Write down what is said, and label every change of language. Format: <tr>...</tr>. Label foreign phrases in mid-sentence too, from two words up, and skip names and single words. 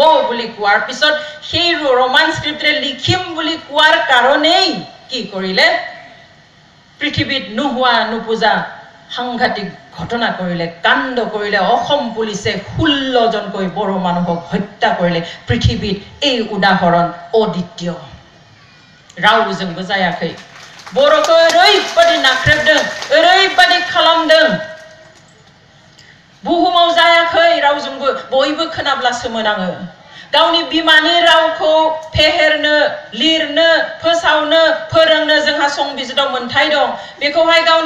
<as>বুলি কোৱাৰ পিছত সেই ৰোমান স্ক্ৰিপ্টেৰে লিখিম বুলি কোৱাৰ কাৰণেই কি কৰিলে পৃথিৱীত নোহোৱা নুপুজা সাংঘাতিক ঘটনা কৰিলে কাণ্ড কৰিলে অসম পুলিচে 16 জনকৈ বড়ো মানুহক হত্যা কৰিলে পৃথিৱীত এই উদাহৰণ অদ্বিতীয়</as> <brx>रावजोंबो जायाखै बर'खौ ओरैबादि नाख्रेबदों ओरैबादि खालामदों बुहुमाव जायाखै रावजोंबो बयबो खोनाब्ला सोमोनाङो गावनि बिमानि रावखौ फेहेरनो लिरनो फोसावनो फोरोंनो जोंहा संबिजिताव मोनथाय दं बेखौहाय गावनि</brx>